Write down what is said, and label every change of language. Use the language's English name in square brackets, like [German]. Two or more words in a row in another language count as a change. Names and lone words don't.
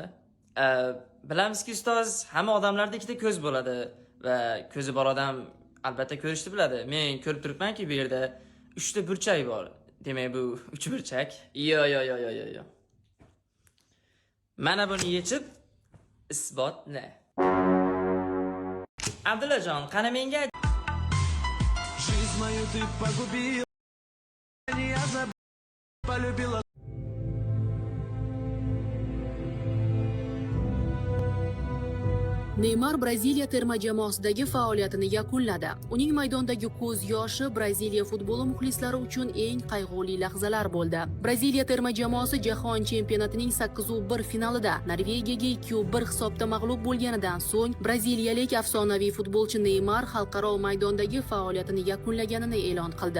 [Uzbek] Bilamizki ustoz, hamma odamlarda ikkita ko'z bo'ladi va ko'zi bor odam albatta ko'rishni biladi. Men ko'rib turibmanki, bu yerda 3 ta burchak bor. Demak, bu 3 burchak. Yo. Mana buni yechib isbotla. Abdullajon, qani menga [Russian] Жизнь мою ты погубил, я полюбила. [Uzbek] Neymar Braziliya terma jamoasidagi faoliyatini yakunladi. Uning maydondagi ko'z yoshi Braziliya futboli muxlislari uchun eng qayg'uli lahzalar bo'ldi. Braziliya terma jamoasi jahon chempionatining 8-1 finalida Norvegiyaga 2-1 hisobda mag'lub bo'lganidan so'ng braziliyalik afsonaviy futbolchi Neymar xalqaro maydondagi faoliyatini yakunlaganini e'lon qildi.